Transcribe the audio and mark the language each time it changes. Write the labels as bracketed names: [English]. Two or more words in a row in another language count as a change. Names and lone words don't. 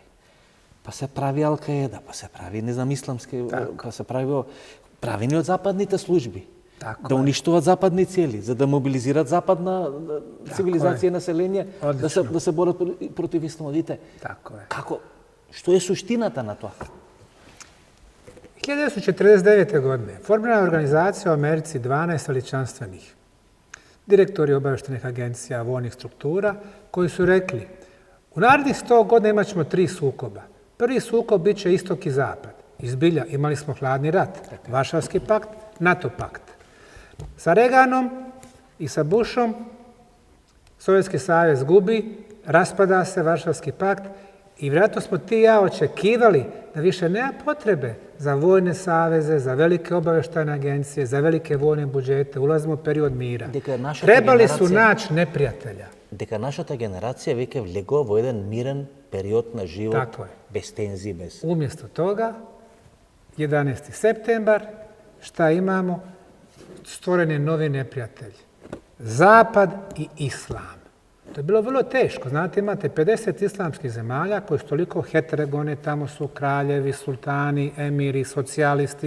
[Macedonian] Па се прави Ал-Каеда, па се прави, не знам, исламски, па се правени од западните служби. Да уништуват западни цели, за да мобилизират западна цивилизација и население, да се борат против исламот. Како? Што е суштината на тоа? [Bosnian] 1949. godine formirana je organizacija u Americi 12 veličanstvenih direktori obavještajnih agencija, vojnih struktura, koji su rekli u narednih 100 godina imat ćemo 3 sukoba. Prvi sukob bit će istok i zapad. Izbilja, imali smo hladni rat, Varšavski pakt, NATO pakt. Sa Reaganom i sa Bushom Sovjetski savez gubi, raspada se Varšavski pakt i vjerojatno smo ti i ja očekivali da više nema potrebe za vojne saveze, za velike obavještajne agencije, za velike vojne budžete. Ulazimo u period mira. Trebali su naći neprijatelja. [Macedonian] Дека нашата генерација веќе влегува во еден мирен период на живот, без тензии, без... [Bosnian] Umjesto toga, 11. septembar, šta imamo? Stvoren je novi neprijatelj. Zapad i islam. To je bilo vrlo teško. Znate, imate 50 islamskih zemalja koje su toliko heterogene, tamo su kraljevi, sultani, emiri, socijalisti.